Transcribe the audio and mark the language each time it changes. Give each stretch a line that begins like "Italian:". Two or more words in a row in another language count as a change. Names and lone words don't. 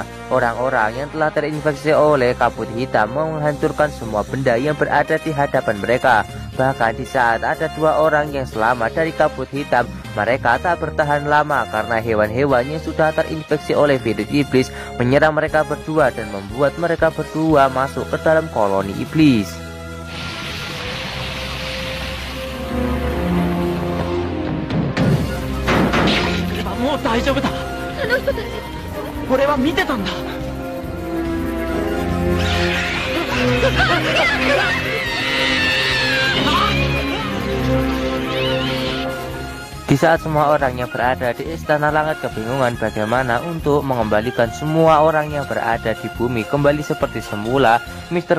Indonesian: Orang-orang yang telah terinfeksi oleh kabut hitam menghancurkan semua benda yang berada di hadapan mereka. Bahkan di saat ada dua orang yang selamat dari kabut hitam, mereka tak bertahan lama karena hewan-hewan yang sudah terinfeksi oleh virus iblis menyerang mereka berdua dan membuat mereka berdua masuk ke dalam koloni iblis.
Japanese: もう大丈夫だ。あの人たち、俺は見てたんだ。
Indonesian: Di saat semua orang yang berada di Istana Langit kebingungan bagaimana untuk mengembalikan semua orang yang berada di bumi kembali seperti semula, Mr.